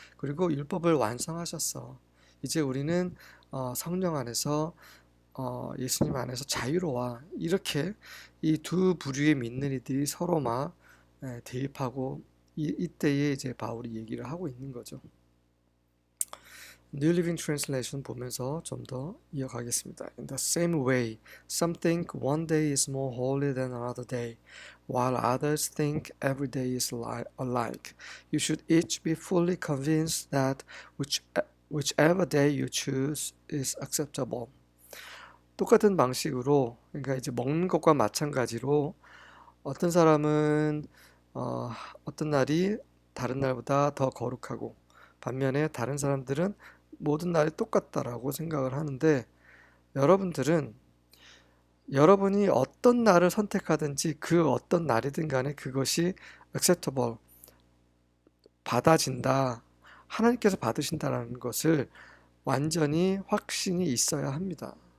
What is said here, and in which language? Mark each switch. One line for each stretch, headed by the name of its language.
Korean: 그리고 율법을 완성하셨어. 이제 우리는 성령 안에서 예수님 안에서 자유로워. 이렇게 이 두 부류의 믿는 이들이 서로 막 대립하고 이때에 바울이 얘기를 하고 있는 거죠. New Living Translation 보면서 좀 더 이어가겠습니다.
English: In the same way, some think one day is more holy than another day, while others think every day is alike. You should each be fully convinced that whichever day you choose is acceptable.
Korean: 똑같은 방식으로, 그러니까 먹는 것과 마찬가지로 어떤 사람은 어떤 날이 다른 날보다 더 거룩하고 반면에 다른 사람들은 모든 날이 똑같다라고 생각을 하는데 여러분들은 여러분이 어떤 날을 선택하든지 그 어떤 날이든 간에 그것이 acceptable, 받아진다, 하나님께서 받으신다라는 것을 완전히 확신이 있어야 합니다.